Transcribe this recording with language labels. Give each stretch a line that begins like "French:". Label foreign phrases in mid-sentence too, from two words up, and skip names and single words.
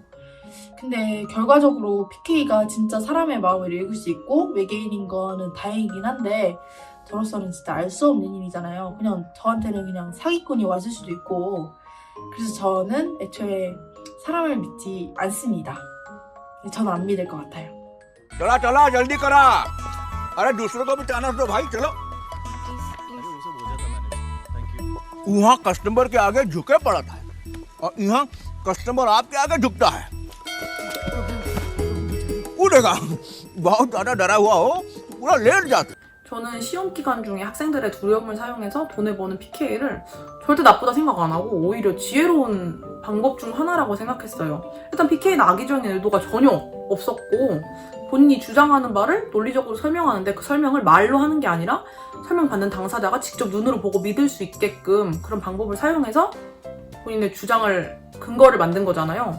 Korean: 근데 결과적으로 PK가 진짜 사람의 마음을 읽을 수 있고 외계인인 거는 다행이긴 한데 저로서는 진짜 알 수 없는 일이잖아요. 그냥 저한테는 그냥 사기꾼이 왔을 수도 있고 그래서 저는 애초에 사람을 믿지 않습니다. 저는 안 믿을 것 같아요.
Hindi: चला चला जल्दी करा अरे दूसरों को भी चांस दो भाई चलो वहाँ कस्टमर के आगे झुके पड़ा था और यहाँ कस्टमर आपके आगे झुकता है उड़ेगा बहुत ज्यादा डरा हुआ हो पूरा लेट जाता
Korean: 저는 시험 기간 중에 학생들의 두려움을 사용해서 돈을 버는 PK를 절대 나쁘다 생각 안 하고 오히려 지혜로운 방법 중 하나라고 생각했어요. 일단 PK는 악의적인 의도가 전혀 없었고 본인이 주장하는 바를 논리적으로 설명하는데 그 설명을 말로 하는 게 아니라 설명받는 당사자가 직접 눈으로 보고 믿을 수 있게끔 그런 방법을 사용해서 본인의 주장을 근거를 만든 거잖아요.